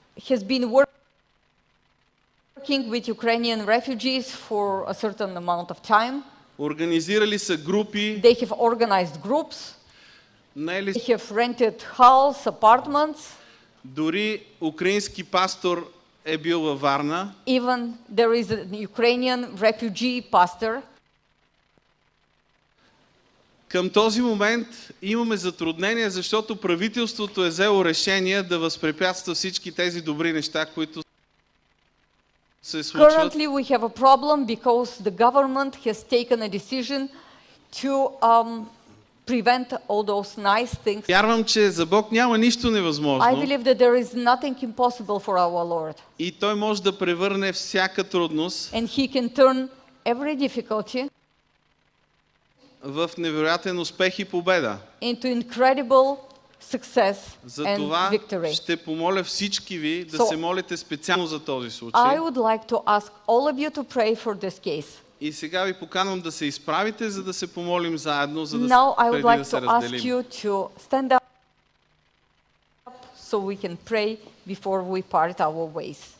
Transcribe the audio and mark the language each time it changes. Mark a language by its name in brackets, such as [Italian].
[English] has been working with Ukrainian refugees for a certain amount of time. [Bulgarian] Организирали са групи. [English] They have organized groups. They have rented halls, apartments. [Bulgarian] Дори украински пастор е бил във Варна. [English] Even there is a Ukrainian refugee pastor. [Bulgarian] Към този момент имаме затруднение, защото правителството е взело решение да възпрепятства всички тези добри неща, които се случват. [English] Currently, we have a problem because the government has taken a decision to prevent all those nice things. [Bulgarian] Вярвам, че за Бог няма нищо невъзможно. [English] I believe that there is nothing impossible for our Lord. [Bulgarian] И Той може да превърне всяка трудност [English] And He can turn every difficulty [Bulgarian] в невероятен успех и победа. [English] into incredible success and [Bulgarian] Затова [English] victory. [Bulgarian] ще помоля всички ви да [English] So, [Bulgarian] се молите специално за този случай. [English] I would like to ask all of you to pray for this case. [Bulgarian] И сега ви поканвам да се изправите, за да се помолим заедно, за да [English] Now I would [Bulgarian] преди [English] like [Bulgarian] да се [English] to ask [Bulgarian] разделим. [English] you to stand up so we can pray before we part our ways.